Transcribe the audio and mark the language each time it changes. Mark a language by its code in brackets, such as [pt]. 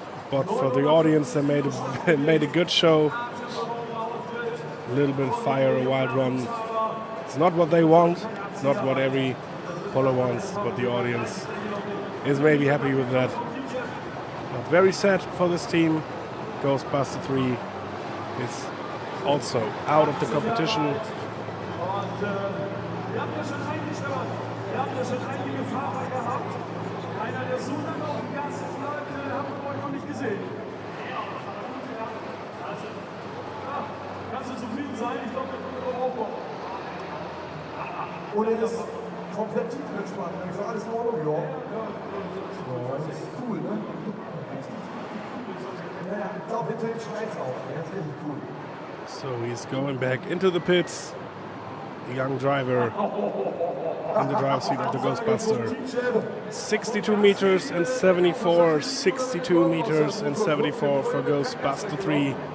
[en] But for the audience, they made a good show. A little bit of fire, a wild run. It's not what they want. It's not what every puller wants, but the audience is maybe happy with that. But very sad for this team. Ghostbuster 3 is also out of the competition. [de] Und wir haben ja schon einige Fahrer gehabt. Einer, der so lange auf dem Gas bleibt, haben wir heute noch nicht gesehen. Kannst du zufrieden sein? Ich glaube, das wird auch aufbauen. Oder das komplett tiefenentspannt. Ich sage, alles in Ordnung, ja. Das ist cool, ne? Ja, ich glaube, hinterher schneit's auch. Das ist richtig cool. [en] So he's going back into the pits. The young driver in the driver's seat of the Ghostbuster. 62 meters and 74. 62 meters and 74 for Ghostbuster 3.